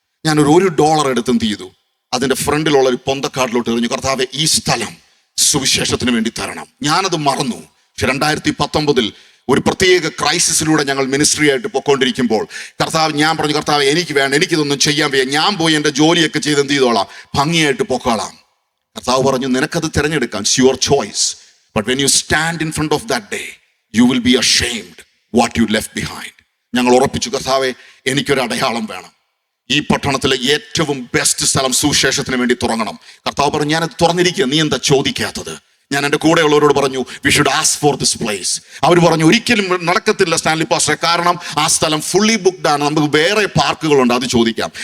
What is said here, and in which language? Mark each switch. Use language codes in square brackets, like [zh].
[ml] ഞാനൊരു $1 എടുത്ത് എന്ത് ചെയ്തു, അതിൻ്റെ ഫ്രണ്ടിലുള്ള ഒരു പൊന്തക്കാട്ടിലോട്ട് എറിഞ്ഞു, കർത്താവെ ഈ സ്ഥലം സുവിശേഷത്തിന് വേണ്ടി തരണം. ഞാനത് മറന്നു. പക്ഷെ 2019 ഒരു പ്രത്യേക ക്രൈസിസിലൂടെ ഞങ്ങൾ മിനിസ്ട്രി ആയിട്ട് പൊയ്ക്കൊണ്ടിരിക്കുമ്പോൾ ഞാൻ പറഞ്ഞു, കർത്താവ് എനിക്ക് വേണ്ട, എനിക്കിതൊന്നും ചെയ്യാൻ വയ്യ, ഞാൻ പോയി എൻ്റെ ജോലിയൊക്കെ ചെയ്ത് എന്ത് ചെയ്തോളാം, ഭംഗിയായിട്ട് പൊക്കോളാം. കർത്താവ് പറഞ്ഞു, നിനക്കത് തിരഞ്ഞെടുക്കാം, [en] It's your choice. But when you stand in front of that day, you will be ashamed what you left behind. [ml] ഞങ്ങൾ ഉറപ്പിച്ചു, കർത്താവെ എനിക്കൊരു അടയാളം വേണം, ഈ പട്ടണത്തിലെ ഏറ്റവും ബെസ്റ്റ് സ്ഥലം സുവിശേഷത്തിന് വേണ്ടി തുറങ്ങണം. കർത്താവ് പറഞ്ഞു, ഞാനത് തുറന്നിരിക്കുക, നീ എന്താ ചോദിക്കാത്തത്? ഞാൻ എൻ്റെ കൂടെയുള്ളവരോട് പറഞ്ഞു, [en] We should ask for this place. [ml] അവർ പറഞ്ഞു, ഒരിക്കലും നടക്കത്തില്ല സ്റ്റാൻലി പാസ്റ്ററെ, കാരണം ആ സ്ഥലം ഫുള്ളി ബുക്ക്ഡ് ആണ്, നമുക്ക് വേറെ പാർക്കുകളുണ്ട്, അത് ചോദിക്കാം.